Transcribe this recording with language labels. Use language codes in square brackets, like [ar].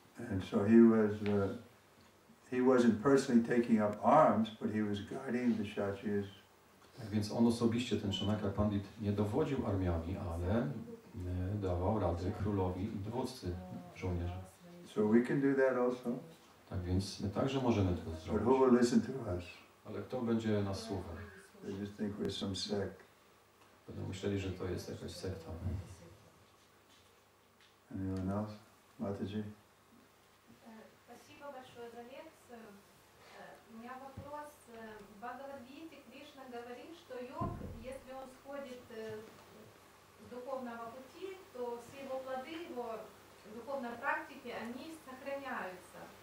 [en] And so he wasn't personally taking up arms, but he was guiding the Kshatriyas. [pl] Tak więc on osobiście, ten Chanakya Pandit, nie dowodził armiami, ale dawał rady królowi i dowódcy żołnierzy. [en] So we can do that also. [pl] Tak więc my także możemy to [en] But who [pl] zrobić. [en] will listen to us? [pl] Ale kto będzie nas słuchał? [en] They just think we're some sect. [pl] Będą myśleli, że to jest jakaś sekta. [en] Anyone else? Mataji? [ru] Спасибо большое за лекцию. У меня вопрос. В Бхагавад-гите Кришна говорит, что йог, если он сходит с духовного пути, то все его плоды, его духовной практики, они сохраняются.